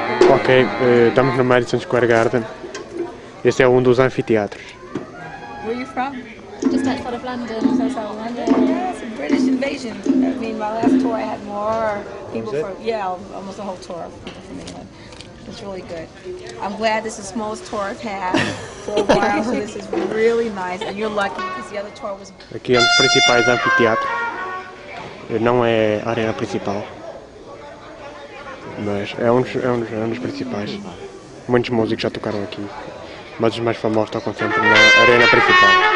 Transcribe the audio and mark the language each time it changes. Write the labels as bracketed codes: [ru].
[pt] Ok, estamos no Madison Square Garden. Este é um dos anfiteatros. [en] Where are you from? Just outside of London. Just outside of London. Yeah, it's a British invasion. I mean, my last tour I had more people from, yeah, almost the whole tour of people from England. It's really good. I'm glad this is the smallest tour I've had for a while, so this is really nice. And you're lucky because the other tour was... [pt] Aqui é um dos principais anfiteatros. Não é a arena principal. mas é um dos principais. Muitos músicos já tocaram aqui, mas os mais famosos tocam sempre na arena principal.